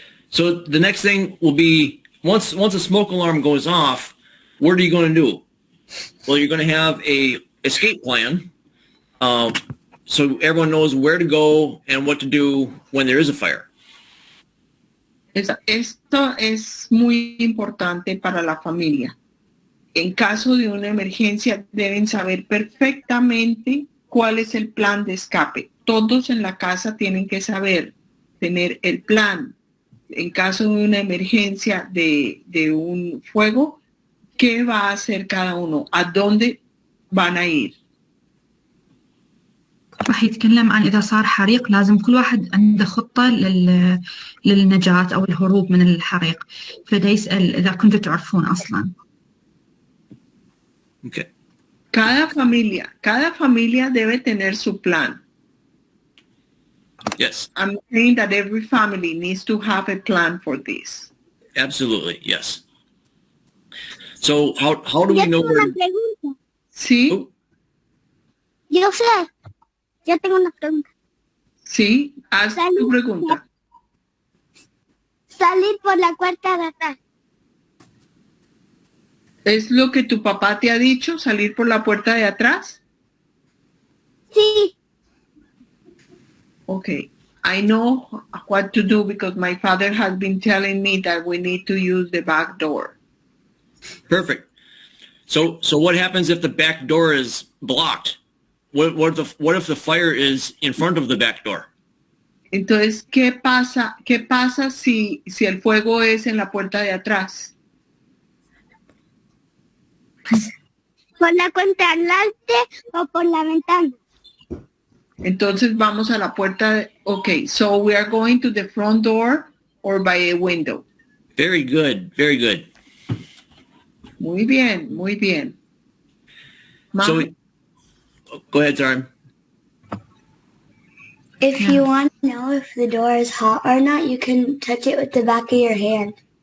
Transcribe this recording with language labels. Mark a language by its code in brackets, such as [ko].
[en] So the next thing will be once a smoke alarm goes off, what are you going to do? Well, you're going to have a escape plan, so everyone knows where to go and what to do when there is a fire. [es] Esto es muy importante para la familia. En caso de una emergencia, deben saber perfectamente cuál es el plan de escape. Todos en la casa tienen que saber, tener el plan. En caso de una emergencia de un fuego, ¿qué va a hacer cada uno? ¿A dónde van a ir? [ar] راح يتكلم عن إذا صار حريق لازم كل واحد عنده خطة للنجاة أو الهروب من الحريق، فدا يسأل إذا كنتوا تعرفون أصلاً. [en] Okay. [es] Cada familia debe tener su plan. [en] Yes. I'm saying that every family needs to have a plan for this. Absolutely. Yes. So how do we know where? [es] Sí. Oh. Yo sé. Ya tengo una pregunta. Sí, haz tu pregunta. Salir por la puerta de atrás. ¿Es lo que tu papá te ha dicho, salir por la puerta de atrás? Sí. [en] Okay. I know what to do because my father has been telling me that we need to use the back door. Perfect. So what happens if the back door is blocked? What if the fire is in front of the back door? [es] Entonces, ¿qué pasa si el fuego es en la puerta de atrás? ¿Por la cuenta adelante o por la ventana? Entonces vamos a la puerta. [en] Okay, so we are going to the front door or by a window. Very good. Very good. [es] Muy bien, muy bien. [en] So, go ahead, Taryn. If you want to know if the door is hot or not, you can touch it with the back of your hand.